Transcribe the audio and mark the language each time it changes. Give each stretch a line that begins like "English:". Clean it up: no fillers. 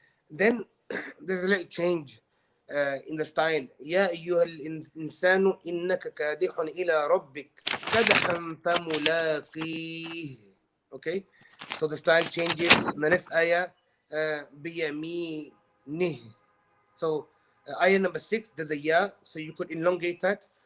English: Then there's a little change in the style.
Arabic: يا أيها الإنسان إنك كادح إلى ربك كدحا فملاقيه.
English: Okay, so the style changes. The next ayah بيمينه. So ayah number 6, there's a ya, so you could elongate that.